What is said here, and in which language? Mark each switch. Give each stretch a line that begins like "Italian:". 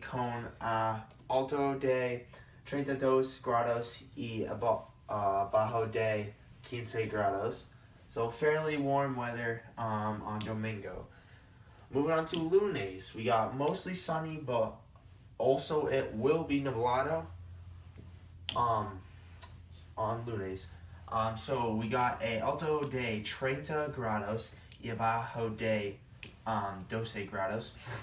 Spanish: Con alto de 32 grados y bajo de 15 grados.
English: So fairly warm weather on Domingo. Moving on to lunes. We got mostly sunny, but also it will be nublado on lunes. So we got a
Spanish: alto de 30 grados y bajo de 12 grados.